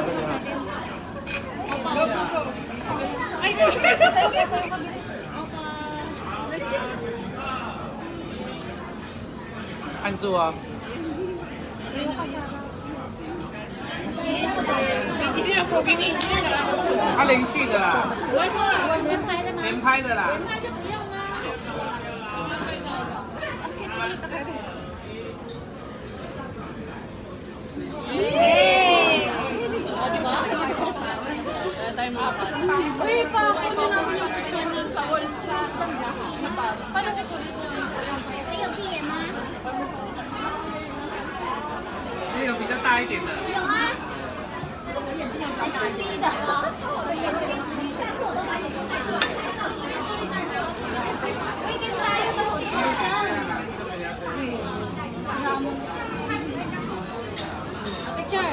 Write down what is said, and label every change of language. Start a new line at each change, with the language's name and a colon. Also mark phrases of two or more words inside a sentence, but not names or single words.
Filipino: Ay, sige! Anzu ah. Hindi na po, binigyan na.
Chinese: 他连续的啦，连拍的啦。
Filipino: Uy, pakita natin yung picture nun sa wall sa paano ko yun?
Chinese: 那个比较大一点的。
Filipino: Picture.